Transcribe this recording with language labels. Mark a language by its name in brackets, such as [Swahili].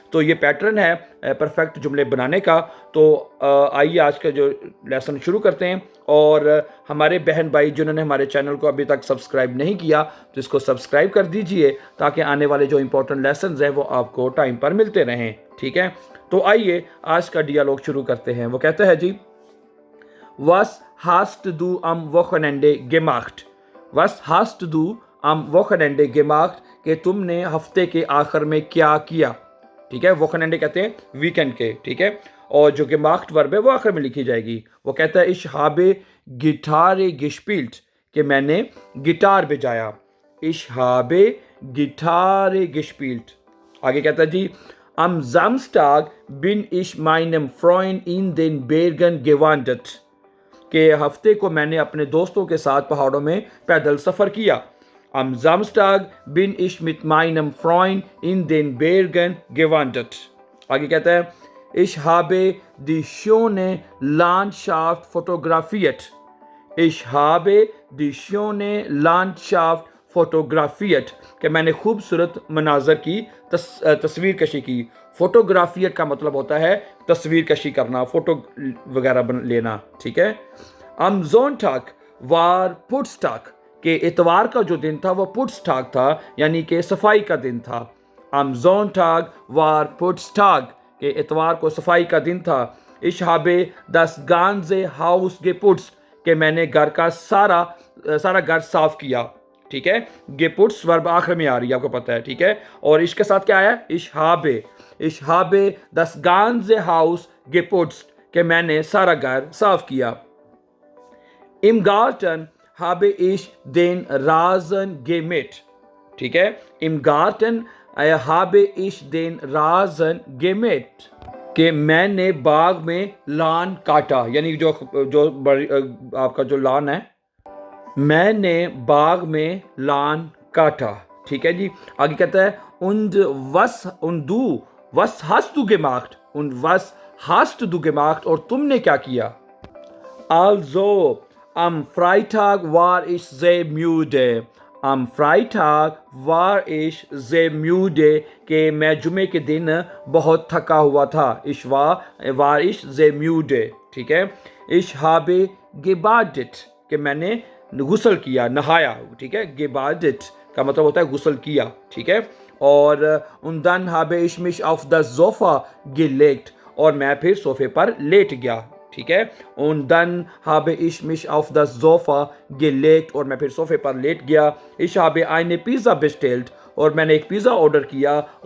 [Hindi] तो ये पैटर्न है परफेक्ट जुमले बनाने का। तो आइए आज का जो लेसन शुरू करते हैं। और हमारे बहन भाई जिन्होंने हमारे चैनल को अभी तक सब्सक्राइब नहीं किया तो इसको सब्सक्राइब कर दीजिए, ताकि आने वाले जो इंपॉर्टेंट लेसन हैं वो आपको टाइम पर मिलते रहें, ठीक है। तो आइए आज का डियालॉग शुरू करते हैं। वो कहता है जी, [German] Was hast du am Wochenende gemacht? Was hast du am Wochenende gemacht? [Hindi] कि तुमने हफ्ते के आखिर में क्या किया, ठीक है। वोकनेंडे कहते हैं वीकेंड के, ठीक है। और जो gemacht वर्ब है वो आखिर में लिखी जाएगी। वो कहता है [German] ich habe Gitarre gespielt, [Hindi] कि मैंने गिटार बजाया। [German] ich habe Gitarre gespielt। [Hindi] आगे कहता है जी, [German] am Samstag bin ich meinem Freund in den Bergen gewandert, [Hindi] कि हफ्ते को मैंने अपने दोस्तों के साथ पहाड़ों में पैदल सफ़र किया। [German] Am Samstag bin ich mit meinem Freund in den Bergen gewandert। [Hindi] आगे कहता है, [German] ich habe die schöne Landschaft fotografiert। Ich habe die schöne Landschaft fotografiert, [Hindi] कि मैंने खूबसूरत मनाजर की तस्वीर कशी की। फोटोग्राफियट का मतलब होता है तस्वीर कशी करना, फोटो वगैरह लेना, ठीक है। [German] Am Sonntag war Putztag, [Hindi] के इतवार का जो दिन था वो पुट्सटाग था, यानी कि सफाई का दिन था। [German] Am Sonntag war Putztag, [Hindi] के इतवार को सफाई का दिन था। [German] Ich habe das ganze Haus geputzt, [Hindi] कि मैंने घर का सारा घर साफ किया, ठीक है। गेपुट्स वर्ब आखिर में आ रही है, आपको पता है, ठीक है। और इसके साथ क्या है? [German] ich habe das ganze Haus geputzt, [Hindi] कि मैंने सारा घर साफ किया। [German] Im Garten habe ich den Rasen gemäht, [Hindi] ठीक है। [German] Im Garten habe ich den Rasen gemäht, [Hindi] कि मैंने बाग में लान काटा, यानी जो आपका जो लान है, मैंने बाग में लान काटा, ठीक है जी। आगे कहता है, [German] was hast du gemacht? Und was hast du gemacht? [Hindi] और तुमने क्या किया? [German] Also, am Freitag war ich sehr müde। Am Freitag war ich sehr müde, [Hindi] कि मैं जुमे के दिन बहुत थका हुआ था। [German] war ich sehr müde, [Hindi] ठीक है। [German] Ich habe gebadet, [Hindi] कि मैंने गुसल किया, नहाया, ठीक है। gebadet का मतलब होता है गुसल किया, ठीक है। और [German] und dann habe ich mich auf das Sofa gelegt, [Hindi] और मैं फिर सोफे पर लेट गया, ठीक है। [German] und dann habe ich mich auf das Sofa gelegt, [Hindi] और मैं फिर सोफे पर लेट गया। [German] ich habe eine Pizza bestellt, [Hindi] और मैंने एक पिज़्ज़ा ऑर्डर किया।